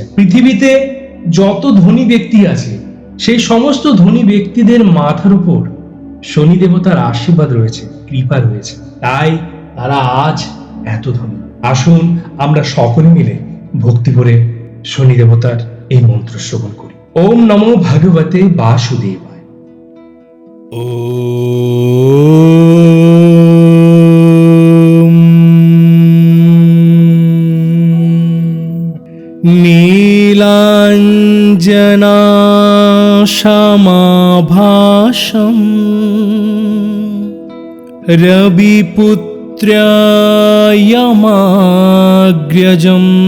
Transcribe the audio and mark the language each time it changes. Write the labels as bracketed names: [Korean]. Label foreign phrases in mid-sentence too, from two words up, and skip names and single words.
[Bangla] পৃথিবীতে যত ধনী ব্যক্তি আছে সেই সমস্ত ধনী ব্যক্তিদের মাথার উপর শনি দেবতার আশীর্বাদ রয়েছে, কৃপা রয়েছে, তাই তারা আজ এত ধনী। আসুন আমরা সকলে মিলে ভক্তি করে শনি দেবতার এই মন্ত্র শ্রবণ করি। [Sanskrit] ওম নমো ভগবতে বাসুদেবায়। ওম নীলাঞ্জনাশমাভাসম রবিপুত্র্যমাগ্র্যজম